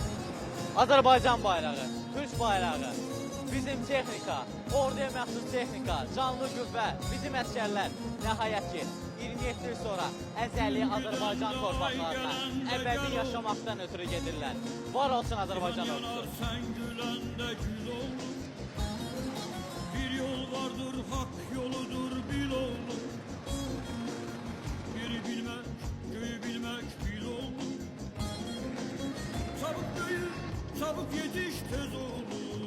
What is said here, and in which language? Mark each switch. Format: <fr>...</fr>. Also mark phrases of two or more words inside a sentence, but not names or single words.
<az>Azərbaycan bayrağı, Türk bayrağı, bizim texnika, orduya məxsus texnika, canlı qüvvə, bizim əskərlər nəhayət ki 27 il sonra əzəli Azərbaycan torpaqlarına əbədi yaşamaqdan ötürü gedirlər. Var olsun Azərbaycan ordusu.</az> <tr>Sen gülende gül olur. Bir yol vardır, hak yoludur, bil olur. Biri bilmek, göğü bilmek, bil olur. Çabuk büyü, çabuk yetiş, tez olur.</tr>